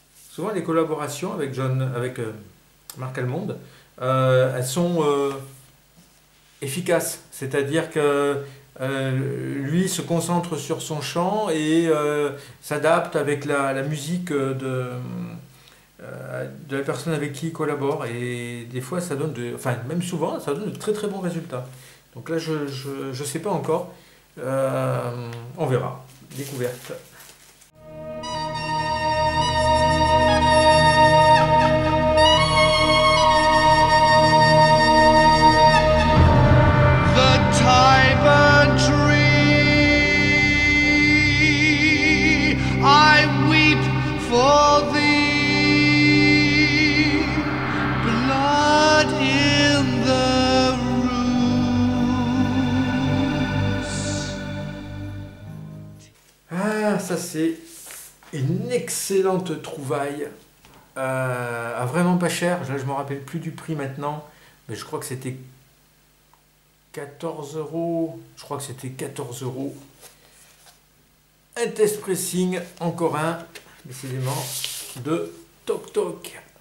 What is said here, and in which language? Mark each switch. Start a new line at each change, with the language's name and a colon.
French: Souvent, les collaborations avec Mark Almond, elles sont efficace, c'est-à-dire que lui se concentre sur son chant et s'adapte avec la musique de la personne avec qui il collabore, et des fois ça donne enfin même souvent ça donne de très très bons résultats. Donc là, je sais pas encore. On verra. Découverte.
English: The Tiber tree, I weep for thee, blood in the roots.
French: Ah, ça c'est une excellente trouvaille. À vraiment pas cher. Là, je me rappelle plus du prix maintenant, mais je crois que c'était 14 euros. Je crois que c'était 14 euros. Un test pressing, encore un, décidément, de Toc Toc.